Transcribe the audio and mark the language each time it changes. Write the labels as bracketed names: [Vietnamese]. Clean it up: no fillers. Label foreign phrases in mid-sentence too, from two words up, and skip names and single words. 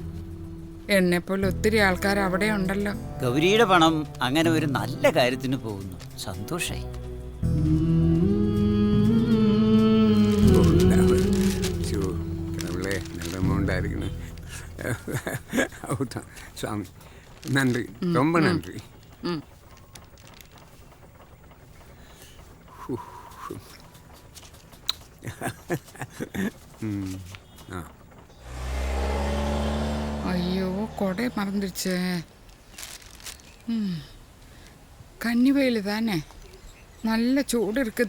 [Malayalam] എന്നെപ്പോലെ ഒത്തിരി ആൾക്കാർ അവിടെ ഉണ്ടല്ലോ. ഗൗരിയുടെ പണം അങ്ങനെ ഒരു നല്ല കാര്യത്തിന് പോകുന്നു. സന്തോഷായി. കിടവിളെ നല്ല എമൗണ്ടായിരിക്കണം. [Tamil] സ്വാമി നன்றி, ரொம்ப நன்றி. ஐயோ, கொடை மறந்துடுச்சே. கன்னி வெயில் தானே, நல்ல சூடு இருக்குது.